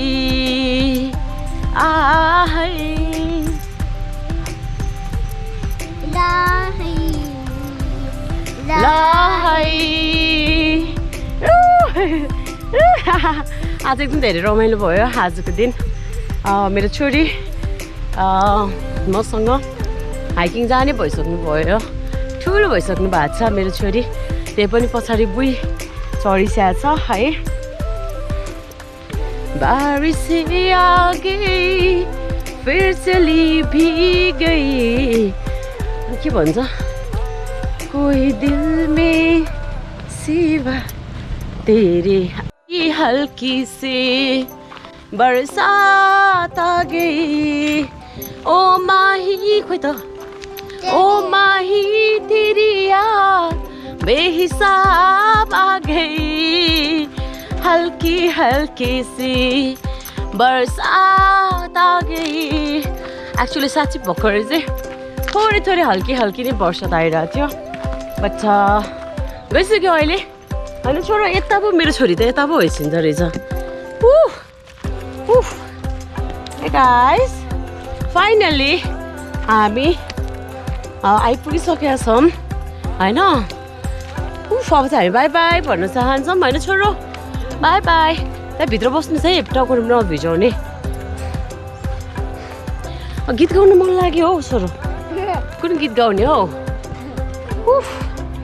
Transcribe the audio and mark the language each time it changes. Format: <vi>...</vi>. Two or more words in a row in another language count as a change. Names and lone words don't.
<ne>आहै लहै आज एकदम धेरै रमाइलो भयो आजको दिन मेरो छोरी मसँग हाइकिङ जाने भइसक्नु भयो ठुलो भइसक्नु भएको छ मेरो छोरी त्यही पनि पछाडि बुई चढिसकेको छ है</ne> <hi>बारिश आ गई फिर चली भीग गई</hi> <ne>के भन्छ</ne> <hi>कोई दिल में सिवा तेरे हल्की से बरसात आ गई ओ माही</hi> <ne>खोइ त</ne> <hi>ओ माही तेरी याद बेहिसाब आ गई हल्की हल्की सी बरसात आ गई</hi> <ne>एक्चुअली साँच्ची भर्खर चाहिँ थोरै थोरै हल्की हल्की नै बर्सात आइरहेको थियो बट गइसक्यो अहिले होइन छोरो यता पो मेरो छोरी त यता पो होइसिन्छ रहेछ</ne> <en>guys finally</en> <ne>हामी आइपुगिसकेका छौँ होइन अब चाहिँ हामी</ne> <en>bye bye</en> <ne>भन्न चाहन्छौँ होइन छोरो</ne> <en>bye bye</en> <ne>त्यहाँ भित्र बस्नुहोस् है टाउकोमा नभिजाउने गीत गाउनु मन लाग्यो हौ छोरो कुन गीत गाउने हौ</ne>